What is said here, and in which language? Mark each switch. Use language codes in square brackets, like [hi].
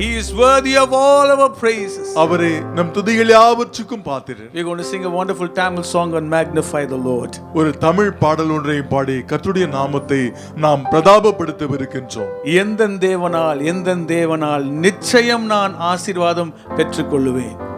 [en] He is worthy of all our praises. [ta] அவரே நம் துதிகள் யாவற்றுக்கும் பாத்திரர். [en] We're going to sing a wonderful Tamil song and magnify the Lord. [ta] ஒரு தமிழ் பாடல் ஒன்றை பாடி கர்த்தருடைய நாமத்தை நாம் பிரதாபப்படுத்தவிருக்கின்றோம். எந்தன் தேவனால் நிச்சயம் நான் ஆசீர்வாதம் பெற்றுக்கொள்ளுவேன்.